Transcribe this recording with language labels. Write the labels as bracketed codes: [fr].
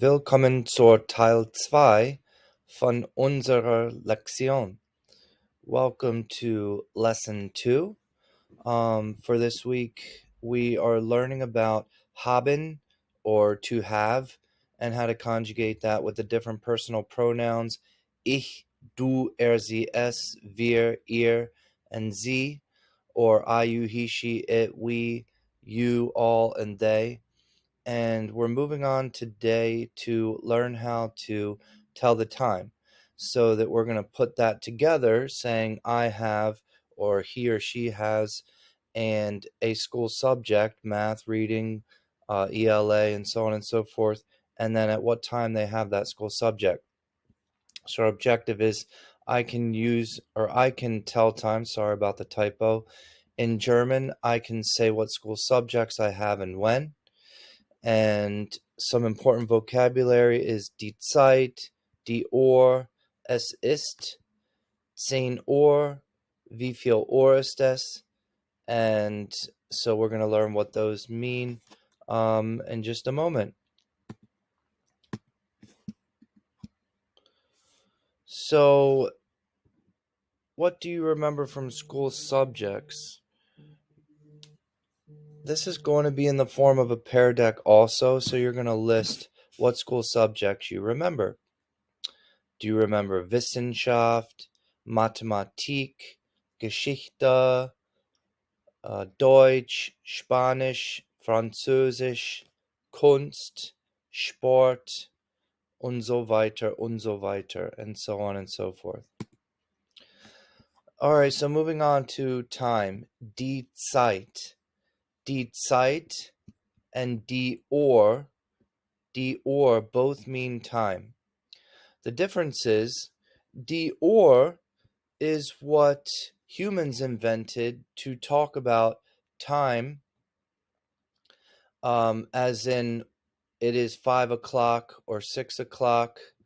[de] Willkommen zur Teil 2 von unserer Lektion. [en] Welcome to Lesson 2. For this week, we are learning about haben, or to have, and how to conjugate that with the different personal pronouns [de] ich, du, er, sie, es, wir, ihr, [en] and sie, or I, you, he, she, it, we, you, all, and they. And we're moving on today to learn how to tell the time, so that we're going to put that together saying I have, or he or she has, and a school subject, math, reading, ELA, and so on and so forth, and then at what time they have that school subject. So our objective is I can tell time, sorry about the typo. In German, I can say what school subjects I have and when. And some important vocabulary is [de] die Zeit, die Uhr, es ist, 10 Uhr, wie viel Uhr ist es? [en] And so we're going to learn what those mean in just a moment. So, what do you remember from school subjects? This is going to be in the form of a pair deck also, so you're going to list what school subjects you remember. Do you remember [de] Wissenschaft, Mathematik, Geschichte, Deutsch, Spanisch, Französisch, Kunst, Sport, und so weiter, [en] and so on and so forth. All right, so moving on to time. [de] Die Zeit. [en] Die Zeit and die Uhr both mean time. The difference is die Uhr is what humans invented to talk about time, as in it is 5 o'clock or 6 o'clock.